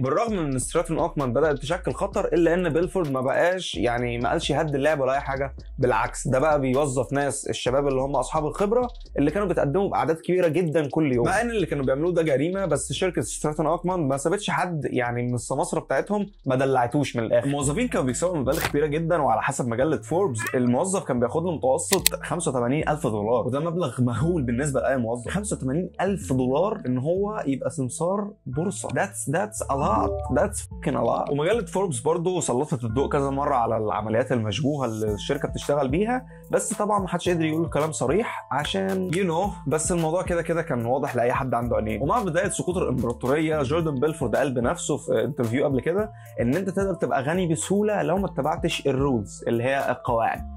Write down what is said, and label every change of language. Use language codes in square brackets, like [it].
[ar] بالرغم من ان ستراتون اوكمان بدات تشكل خطر، الا ان بيلفورد ما بقاش يعني ما قالش هد اللعب ولا اي حاجه، بالعكس ده بقى بيوظف ناس الشباب اللي هم اصحاب الخبره اللي كانوا بيتقدموا باعداد كبيره جدا كل يوم. مع ان اللي كانوا بيعملوه ده جريمه، بس شركه ستراتون اوكمان ما سابتش حد يعني من السماسره بتاعتهم ما دلعتوش من الاخر. الموظفين كانوا بيكسبوا مبالغ كبيره جدا، وعلى حسب مجله فوربس الموظف كان بياخد له متوسط $85,000، وده مبلغ مهول بالنسبه لاي موظف. $85,000 ان هو يبقى سمسار بورصه، [en] that's a lot، that's fucking a lot. [ar] ومجله فوربس برضو سلطت الضوء كذا مره على العمليات المشبوهه اللي الشركه بتشتغل بيها، بس طبعا ما حدش قدر يقول كلام صريح عشان بس الموضوع كده كان واضح لاي حد عنده عينين. ومع بدايه سقوط الامبراطوريه جوردن بيلفورد قال بنفسه في انترفيو قبل كده ان انت تقدر تبقى غني بسهوله لو ما اتبعتش الرولز اللي هي القواعد.